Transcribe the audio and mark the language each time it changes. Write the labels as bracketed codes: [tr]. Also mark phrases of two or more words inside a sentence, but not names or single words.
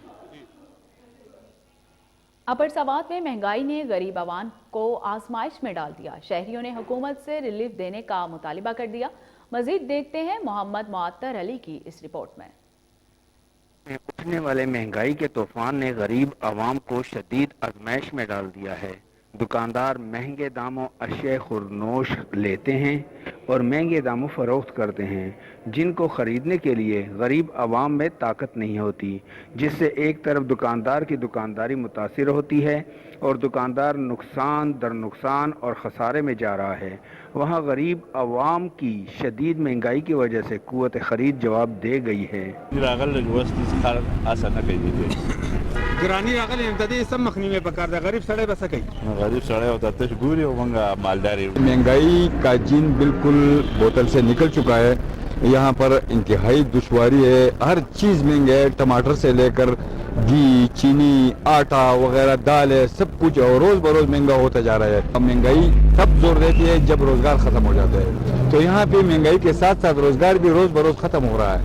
[ur] اپر سوات میں مہنگائی نے غریب عوام کو آزمائش میں ڈال دیا. شہریوں نے حکومت سے ریلیف دینے کا مطالبہ کر دیا. مزید دیکھتے ہیں محمد معطر علی کی اس رپورٹ میں. اٹھنے والے مہنگائی کے طوفان نے غریب عوام کو شدید آزمائش میں ڈال دیا ہے. دکاندار مہنگے داموں اشیاء خورونوش لیتے ہیں اور مہنگے داموں فروخت کرتے ہیں جن کو خریدنے کے لیے غریب عوام میں طاقت نہیں ہوتی، جس سے ایک طرف دکاندار کی دکانداری متاثر ہوتی ہے اور دکاندار نقصان در نقصان اور خسارے میں جا رہا ہے، وہاں غریب عوام کی شدید مہنگائی کی وجہ سے قوت خرید جواب دے گئی ہے. [ps] ګرانی راغلی د دې سم مخنیوي پکار ده غریب سړی بس کوي غریب سړی او د تش ګوري او منګه مالداري [ur] مہنگائی کا جن بالکل بوتل سے نکل چکا ہے. یہاں پر انتہائی دشواری ہے، ہر چیز مہنگا ہے، ٹماٹر سے لے کر گھی، چینی، آٹا وغیرہ، دال ہے، سب کچھ اور روز بروز مہنگا ہوتا جا رہا ہے. مہنگائی تب زور دیتی ہے جب روزگار ختم ہو جاتا ہے، تو یہاں پے مہنگائی کے ساتھ ساتھ روزگار بھی روز بروز ختم ہو رہا ہے.